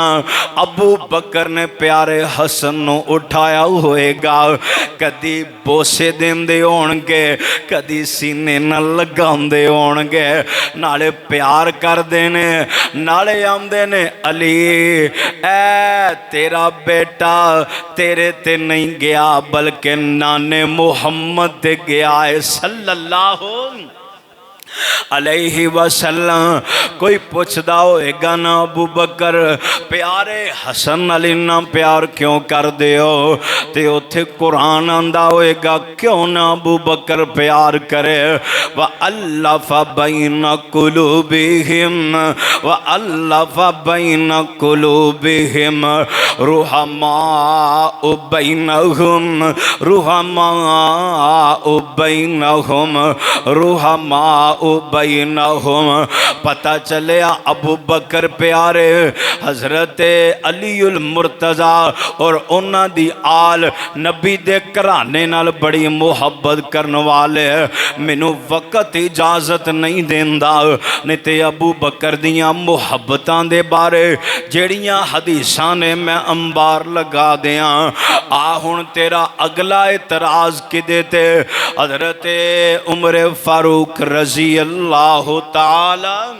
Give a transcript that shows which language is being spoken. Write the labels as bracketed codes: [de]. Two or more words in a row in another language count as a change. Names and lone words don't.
[pa] ابو بکر نے پیارے حسن نوں اٹھایا ہوئےگا، کدی بوسے دیندے ہونگے، کدی سینے نال لگاندے ہونگے، نالے پیار کر دینے، نالے آندے نے علی اے تیرا بیٹا تیرے تے نہیں گیا بلکہ نانے محمد تے گیا ہے [ar] صلى الله عليه وسلم. [pa] کوئی پچھدا ہوئےگا نا ابو بکر پیارے حسن علی نا پیار کیوں کر دے ہو? تے اتھے قرآن آندا ہوئےگا کیوں نا ابو بکر پیار کرے? [ar] وألف بين قلوبهم، وألف بين قلوبهم، رحماء بينهم، رحماء بينهم, रुहमाउ बैनहुम, رحماء بينهم [pa] پتہ چلیا ابو بکر پیارے حضرت علی المرتضی اور انہاں دی آل نبی دے کرانے نال بڑی محبت کرن والے مینوں وقت اجازت نہیں دیندا نہیں تے ابو بکر دیاں محبتاں دے بارے جیڑیاں حدیثاں نے میں انبار لگا دیاں آ ہن تیرا اگلا اعتراض کدے تے حضرت عمر فاروق [ar] رضی اللہ تعالی